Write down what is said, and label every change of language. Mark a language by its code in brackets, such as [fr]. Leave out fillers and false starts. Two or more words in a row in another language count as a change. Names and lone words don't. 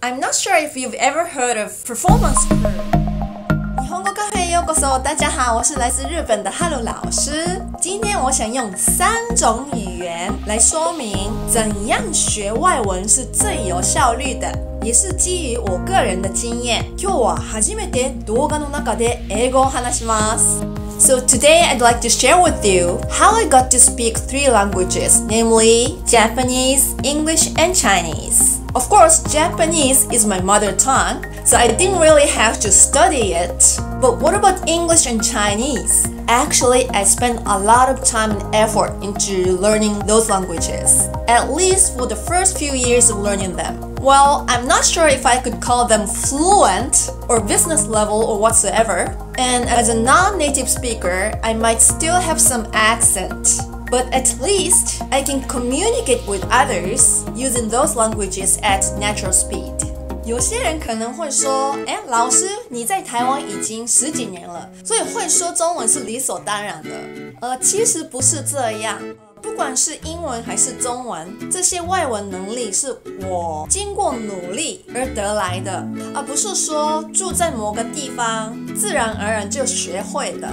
[en] I'm not sure if you've ever heard of performance curve。 [ja] 日本語カフェへようこそ， [zh] 大家好，我是来自日本的哈鲁老师。今天我想用3种语言来说明怎样学外文是最有效率的，也是基于我个人的经验。 [ja] 今日は初めて動画の中で英語を話します。 [en] So today I'd like to share with you how I got to speak 3 languages, namely Japanese, English, and Chinese. Of course, Japanese is my mother tongue, so I didn't really have to study it. But what about English and Chinese? Actually, I spent a lot of time and effort into learning those languages, at least for the first few years of learning them. Well, I'm not sure if I could call them fluent or business level or whatsoever. And as a non-native speaker, I might still have some accent. But at least I can communicate with others using those languages at natural speed. [zh] 有些人可能会说，老师，你在台湾已经10几年了，所以会说中文是理所当然的。其实不是这样。不管是英文还是中文，这些外文能力是我经过努力而得来的，而不是说住在某个地方自然而然就学会的。